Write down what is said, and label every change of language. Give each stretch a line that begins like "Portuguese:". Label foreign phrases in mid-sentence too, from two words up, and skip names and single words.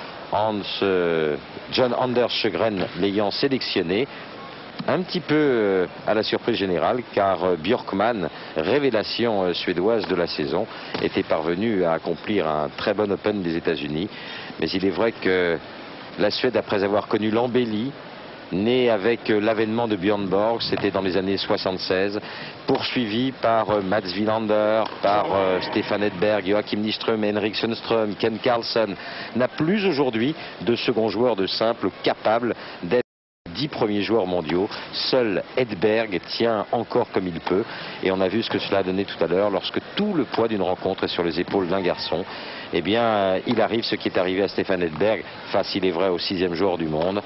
French: John Anders Sjögren l'ayant sélectionné, un petit peu à la surprise générale, car Björkman, révélation suédoise de la saison, était parvenu à accomplir un très bon Open des États-Unis. Mais il est vrai que la Suède, après avoir connu l'embellie, né avec l'avènement de Björn Borg, c'était dans les années 76, poursuivi par Mats Wilander, par Stefan Edberg, Joachim Nyström, Henrik Sundström, Ken Carlson, n'a plus aujourd'hui de second joueur de simple capable d'être 10 premiers joueurs mondiaux. Seul Edberg tient encore comme il peut, et on a vu ce que cela a donné tout à l'heure lorsque tout le poids d'une rencontre est sur les épaules d'un garçon. Eh bien, il arrive ce qui est arrivé à Stefan Edberg face, il est vrai, au 6e joueur du monde.